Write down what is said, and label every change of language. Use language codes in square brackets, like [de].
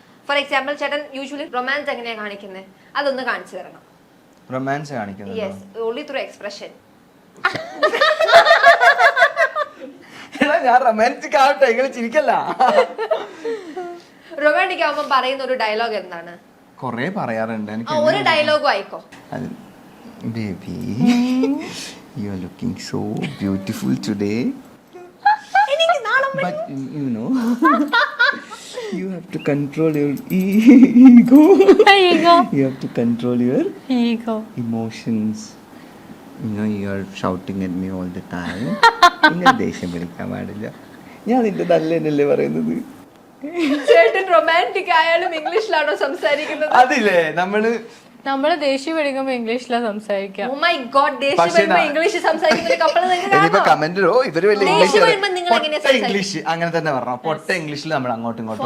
[en] for example [ml] ചേട്ടൻ usually romance എങ്ങനെയാ കാണിക്കുന്നത് അതൊന്ന് കാണിച്ചു തരണം. റൊമാൻസ് കാണിക്കുന്നത്? [en] Yes, only through expression. [ml] ഞാൻ റൊമാൻറ്റിക് ആവട്ടെ, ഇങ്ങനെ ചിരിക്കല്ല. റൊമാൻറ്റിക് ആവുമ്പോ പറയുന്ന ഒരു ഡയലോഗ് എന്താണ്? കൊറേ പറയാറുണ്ട്. ഒരു ഡയലോഗും ആയിക്കോ. [en] Baby, you are looking so beautiful today. But you know, you have to control your ego. You have to control your emotions. You know, you are shouting at me all the time. [ml] ഇങ്ങനെ ദേഷ്യം പിടിക്കാൻ പാടില്ല. ഞാൻ നിന്റെ നല്ലതല്ലേ പറയുന്നത്. ചേട്ടൻ romantic ആയാലും ഇംഗ്ലീഷിലാണോ സംസാരിക്കുന്നത്? അതില്ലേ നമ്മള് ദേഷ്യം പിടിക്കുമ്പോ ഇംഗ്ലീഷിലാ സംസാരിക്കാം. [en] Oh my god, [ml] ദേഷ്യം വരുമ്പോ ഇംഗ്ലീഷ് സംസാരിക്കുന്ന കപ്പിള് നിങ്ങൾക്ക് കമന്റിലോ ഇവര് ദേഷ്യം വരുമ്പോ നിങ്ങൾ എങ്ങനെയാ ഇംഗ്ലീഷ് അങ്ങനെ തന്നെ പറഞ്ഞു. പൊട്ട ഇംഗ്ലീഷിൽ നമ്മൾ അങ്ങോട്ടും ഇങ്ങോട്ടും.